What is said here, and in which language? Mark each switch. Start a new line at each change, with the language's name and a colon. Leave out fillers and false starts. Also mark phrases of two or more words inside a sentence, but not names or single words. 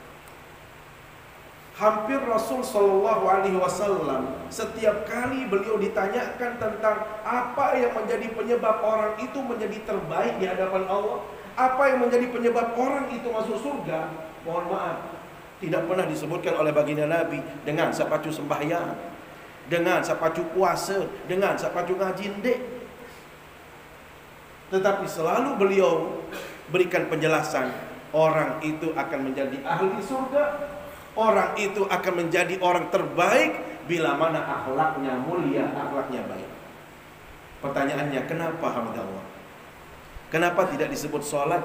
Indonesian: hampir Rasul
Arabic: صلى الله عليه وسلم
Indonesian: setiap kali beliau ditanyakan tentang apa yang menjadi penyebab orang itu menjadi terbaik di hadapan Allah, apa yang menjadi penyebab orang itu masuk surga, mohon maaf, tidak pernah disebutkan oleh baginda Nabi dengan sapacu sembahyang, dengan sapacu puasa, dengan sapacu ngaji, ndek. Tetapi selalu beliau berikan penjelasan, orang itu akan menjadi ahli surga, orang itu akan menjadi orang terbaik bila mana akhlaknya mulia, akhlaknya baik. Pertanyaannya, kenapa hamba Allah? Kenapa tidak disebut sholat?